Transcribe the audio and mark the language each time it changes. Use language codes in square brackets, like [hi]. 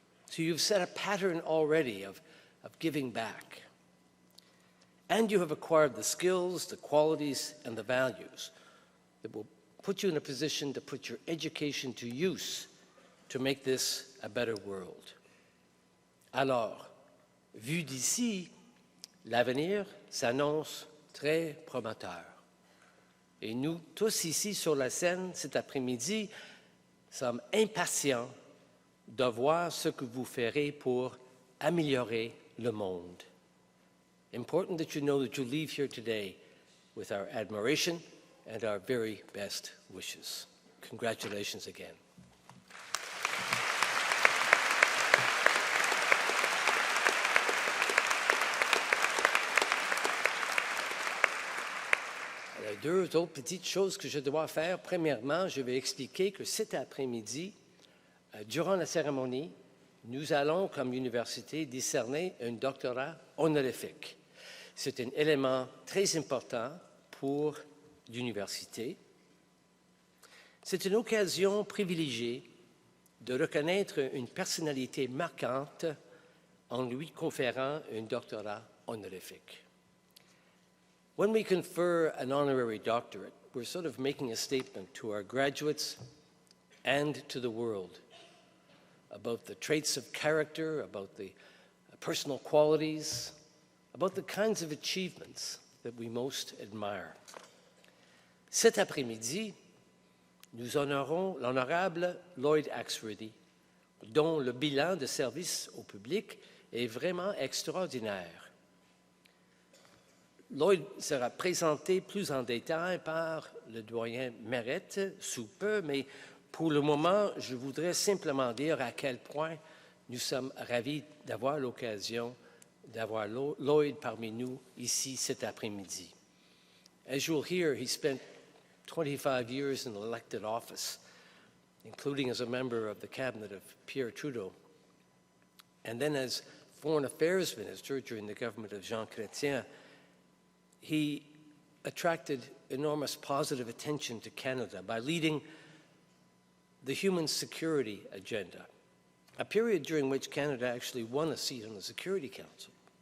[en] So you've set a pattern already of giving back. And you have acquired the skills, the qualities, and the values that will put you in a position to put your education to use to make this a better world. [fr] Alors, vu d'ici, l'avenir s'annonce très prometteur. Et nous, tous ici sur la scène cet après-midi, sommes impatients de voir ce que vous ferez pour améliorer le monde. [en] Important that you know that you leave here today with our admiration and our very best wishes. Congratulations again. [fr] Il y a deux autres petites choses que je dois faire. Premièrement, je vais expliquer que cet après-midi, durant la cérémonie, nous allons, comme université, décerner un doctorat honorifique. C'est un élément très important pour l'université. C'est une occasion privilégiée de reconnaître une personnalité marquante en lui conférant un doctorat honorifique. [en] When we confer an honorary doctorate, we're sort of making a statement to our graduates and to the world about the traits of character, about the personal qualities, about the kinds of achievements that we most admire. [fr] Cet après-midi, nous honorons l'honorable Lloyd Axworthy, dont le bilan de service au public est vraiment extraordinaire. Lloyd sera présenté plus en détail par le doyen Mérette sous peu, mais pour le moment, je voudrais simplement dire à quel point nous sommes ravis d'avoir l'occasion d'avoir Lloyd parmi nous ici cet après-midi. [en] As you'll hear, he spent 25 years in elected office, including as a member of the cabinet of Pierre Trudeau, and then as Foreign Affairs Minister during the government of Jean Chrétien. He attracted enormous positive attention to Canada by leading the human security agenda, a period during which Canada actually won a seat on the Security Council.